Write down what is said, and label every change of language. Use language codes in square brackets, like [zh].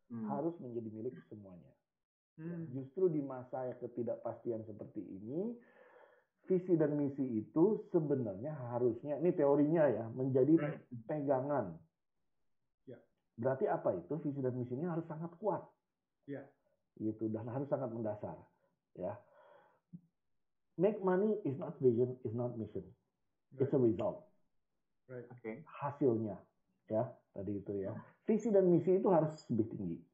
[id] Harus menjadi milik semuanya. Justru di masa ketidakpastian seperti ini, visi dan misi itu sebenarnya harusnya, ini teorinya ya, menjadi pegangan. Berarti apa itu? Visi dan misinya harus sangat kuat. Gitu, dan harus sangat mendasar. Ya. [en] Make money is not vision, is not mission. It's a result. [id] Hasilnya. Ya, tadi itu ya. Visi dan misi itu harus lebih tinggi.